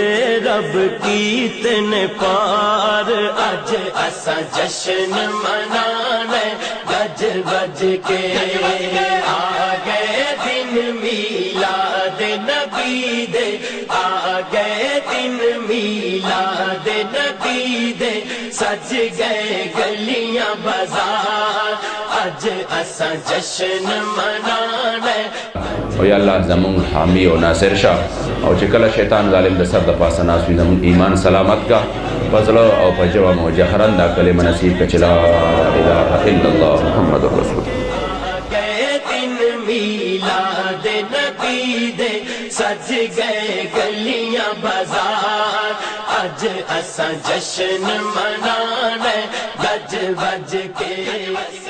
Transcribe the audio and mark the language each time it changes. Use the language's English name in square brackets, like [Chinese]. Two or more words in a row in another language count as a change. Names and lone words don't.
[Punjabi] رب کیتن پار، اج اساں جشن منانا گج بج کے، آ گئے دن میلاد نبی دے، آ گئے دن میلاد نبی دے، سج گئے گلیاں بازار، اج اساں جشن منانا۔ [Pashto] او یا اللہ زمون حامی و ناصر شاہ او چې کله شیطان ظالم د سر د پاسه ناست وي زمون ایمان سلامت کا فضل او په جواب او جهرن دا کلمه نصیب که چې [Arabic] لا اله الا الله محمد رسول [Punjabi] گئے دن میلاد نبی دے، سج گئے گلیاں بازار، اج اساں جشن منانا گج بج کے۔